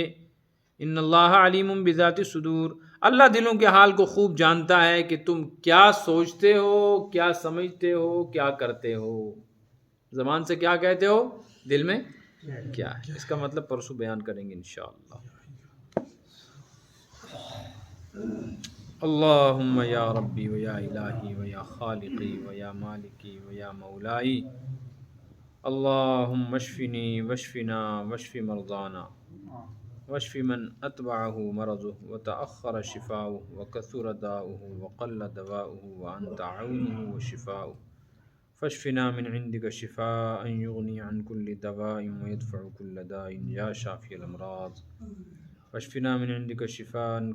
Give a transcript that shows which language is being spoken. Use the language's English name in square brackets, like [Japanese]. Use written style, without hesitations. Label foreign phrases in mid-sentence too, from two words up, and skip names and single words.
[Arabic] ان اللہ علیم بذات الصدور، [Urdu] اللہ دلوں کے حال کو خوب جانتا ہے کہ تم کیا سوچتے ہو، کیا سمجھتے ہو، کیا کرتے ہو، زبان سے کیا کہتے ہو، دل میں کیا ہے۔ اس کا مطلب پرسوں بیان کریں گے [Arabic] انشاءاللہ۔ اللہم یا ربی و یا الہی و یا خالقی و یا مالکی و یا مولائی، اللہم اشفنی واشفنا واشف مرضانا واشف من اتبعہ مرضہ وتأخر شفاؤہ وکثر داؤہ وقل دواؤہ وانت عونہ وشفاؤہ، فاشفنا من عندك شفاء يغني عن كل دواء ويدفع كل داء يا شافي الأمراض، فاشفنا من عندك شفاء